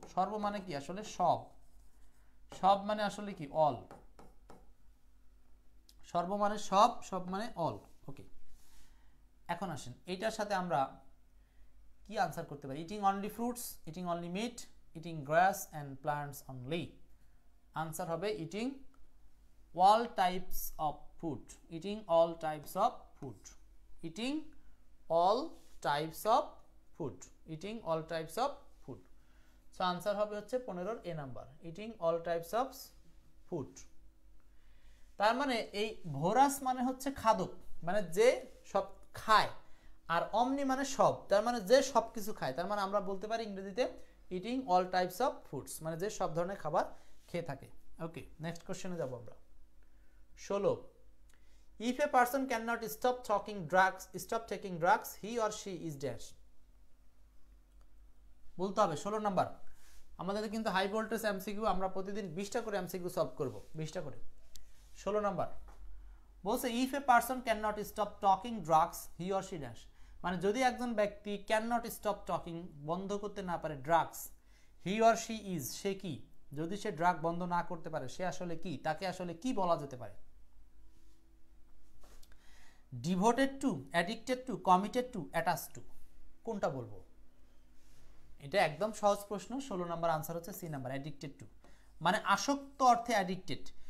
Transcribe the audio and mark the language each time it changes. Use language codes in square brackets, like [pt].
[bn] সর্ব মানে কি আসলে? সব। সব মানে আসলে কি? অল। সর্ব মানে সব, সব মানে অল। ওকে, এখন আসেন এইটার সাথে আমরা কি আনসার করতে পারি? [en] Eating only fruits, eating only meat, eating grass and plants only. Answer হবে eating all types of food, eating all types of food, eating all types of food, eating all types of food. So answer [bn] হবে হচ্ছে [en] 15 এ number, eating all types of food। [bn] তার মানে এই ভোরাস মানে হচ্ছে খাদক, মানে যে সব খায়, আর অমনি মানে সব, তার মানে যে সব কিছু খায়। তার মানে আমরা বলতে পারি ইংরেজিতে [en] eating all types of foods, [bn] মানে যে সব ধরনের খাবার খেয়ে থাকে। ওকে, নেক্সট কোশ্চেনে যাব আমরা। [en] 16, if a person cannot stop taking drugs, he or she is dash। [bn] বলতে হবে 16 নাম্বার। আমাদের কিন্তু হাই ভোল্টেজ এমসিকিউ, আমরা প্রতিদিন 20টা করে এমসিকিউ সলভ করব, 20টা করে। [en] 16 number বলছে if a person cannot stop taking drugs, he or she dash, [bn] মানে যদি একজন ব্যক্তি [en] cannot stop taking, [bn] বন্ধ করতে না পারে drugs, [en] he or she is, [bn] সে কি? যদি সে ড্রাগ বন্ধ না করতে পারে সে আসলে কি? তাকে আসলে কি বলা যেতে পারে? [en] devoted to, addicted to, committed to, attached to, [bn] কোনটা বলবো? এটা একদম সহজ প্রশ্ন। 16 নম্বর আনসার হচ্ছে সি নাম্বার, অ্যাডিক্টেড টু, মানে আসক্ত অর্থে অ্যাডিক্টেড।